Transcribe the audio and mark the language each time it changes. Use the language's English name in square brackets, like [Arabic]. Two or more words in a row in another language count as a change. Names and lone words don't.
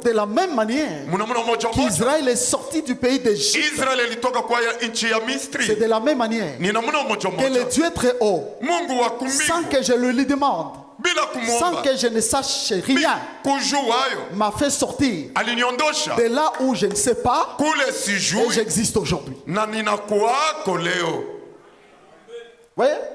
[French] De la même manière [Swahili] Mnamuna moja moja, [French] qu'Israël est sorti du pays d'Égypte, [Swahili] Israeli ilitoka kwa ya nchi ya [French] c'est [Swahili] Misri. [French] de la même manière [Swahili] Ni namna moja [French] que le [Swahili] moja, [French] Dieu très haut, [Swahili] Mungu wa [French] sans [Swahili] kumbingu [French] que je le lui demande, sans que je ne sache rien, m'a fait sortir de là où je ne sais pas et j'existe aujourd'hui. Voyez?